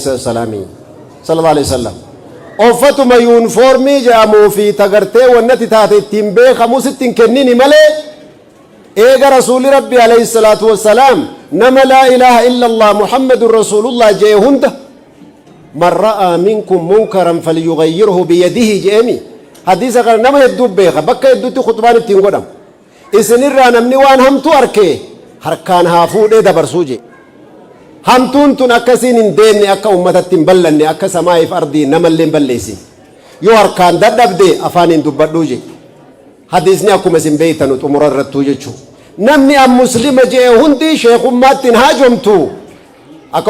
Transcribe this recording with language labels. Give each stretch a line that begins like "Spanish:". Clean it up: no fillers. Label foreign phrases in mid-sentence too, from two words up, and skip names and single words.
Oromo: salaamii
Arabic: صلى الله عليه وسلم
Oromo: uffatuma yuunifoormii jedhamuu fi tagartee wannati taate ittiin beekamu sittiin kennini malee eega rasuuli rabbi
Arabic: عليه الصلاة والسلام
Oromo: nama
Arabic: لا إله إلا الله محمد رسول الله
Oromo: jee hunda
Arabic: من رأى منكم منكرا فليغيره بيده
Oromo: jeemi hadiisa kana nama hedduu beeka bakka hedduutti khutbaan ittiin godhamu isinirraa namni waan hamtuu arke harkaan haa fuudhee dabarsuu je hamtuun tun akkasiin hin deemne akka ummatatti hin ballanne akka samaa'iif ardii namallee hin balleessin yoo harkaan dadhabde afaaniin dubbadhuu je hadiisni akkuma isin beeytanu xumura irrattuu jechuu namni an muslima jee hundi sheekummaattiin haajomtu akka